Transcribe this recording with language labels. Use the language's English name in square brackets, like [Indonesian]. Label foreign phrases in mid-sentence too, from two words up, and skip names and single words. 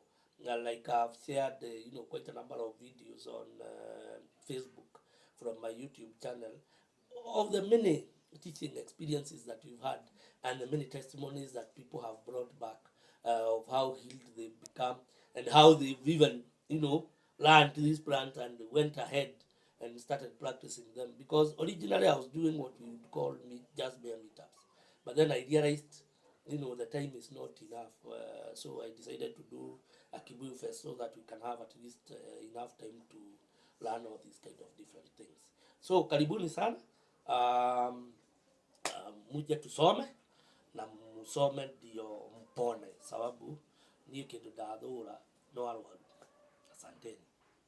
[English] Like I've shared, quite a number of videos on Facebook from my YouTube channel of the many teaching experiences that we've had and the many testimonies that people have brought back of how healed they've become and how they've even, learned these plants and went ahead and started practicing them. Because originally I was doing what we would call just bare meetups. But then I realized, the time is not enough. So I decided to do a Kibuyu Fest so that we can have at least enough time to learn all these kind of different things. [Swahili] So karibuni sana. Muje tusome na musome ndio mpone, sababu [Kikuyu] niyo kindu ndathura no arwaru. [Swahili] Asanteni.